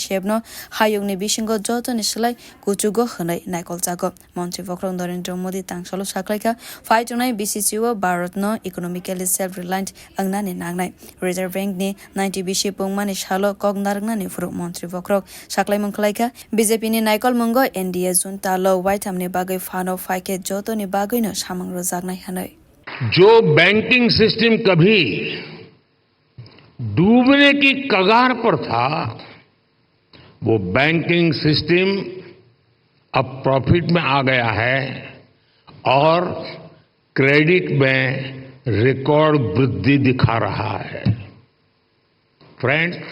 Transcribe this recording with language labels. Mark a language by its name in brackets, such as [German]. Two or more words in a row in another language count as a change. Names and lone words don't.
[Kok Borok] shebno hayung ni bisingo joto ni slai kuchugo khanai naikol jago mantri fokrok Narendra Modi tangsalo shaklaika faitunai bisi wa Bharat no [English] economically self-reliant [Kok Borok] angnani nangnai Reserve Bank ni 90 bishi pungmani shalo kognargnani furu mantri fokrok shaklai mungkhlaika BJP ni naikol mungo NDA jun talo white hamne bagai fano faike joto ni bagai no samang rojagnai hanai [Hindi] जो [English] banking system [Hindi] कभी डूबने की कगार पर था वो [English] banking system [Hindi] अब प्रॉफिट में आ गया है और क्रेडिट में रिकॉर्ड वृद्धि दिखा रहा है फ्रेंड्स